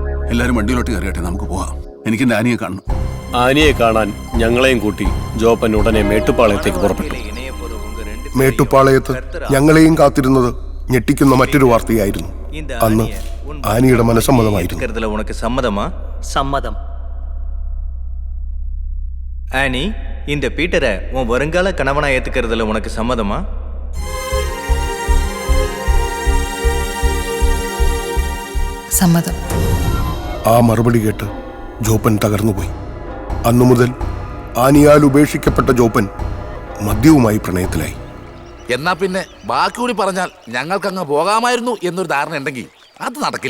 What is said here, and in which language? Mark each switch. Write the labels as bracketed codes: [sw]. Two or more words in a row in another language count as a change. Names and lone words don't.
[ml] എല്ലാരും വണ്ടിയിലോട്ട് കയറിയട്ടെ, നമുക്ക് പോവാം. എനിക്ക് എന്റെ ആനിയെ കാണണം. ആനിയെ കാണാൻ ഞങ്ങളെയും കൂട്ടി ജോപ്പൻ ഉടനെ മേട്ടുപ്പാളയത്തേക്ക് പുറപ്പെട്ടു. മേട്ടുപ്പാളയത്ത് ഞങ്ങളെയും കാത്തിരുന്നത് ഞെട്ടിക്കുന്ന മറ്റൊരു വാർത്തയായിരുന്നു. അന്ന് ആനിയുടെ മനസ്സമ്മതമായിരുന്നു. [ta] உனக்கு சம்மதமா? சம்மதம். ஆனி, இந்த பீட்டரை உன் வருங்கால கணவனா ஏத்துக்கிறதுல உனக்கு சம்மதமா? [ml] സമ്മതം. ആ മറുപടി കേട്ട് ജോപ്പൻ തകർന്നുപോയി. അന്നു മുതൽ ആനിയാൽ ഉപേക്ഷിക്കപ്പെട്ട ജോപ്പൻ മദ്യവുമായി പ്രണയത്തിലായി. എന്നാ പിന്നെ ബാക്കി കൂടി പറഞ്ഞാൽ ഞങ്ങൾക്കങ്ങ് പോകാമായിരുന്നു എന്നൊരു ധാരണ ഉണ്ടെങ്കിൽ അത് നടക്കില്ല.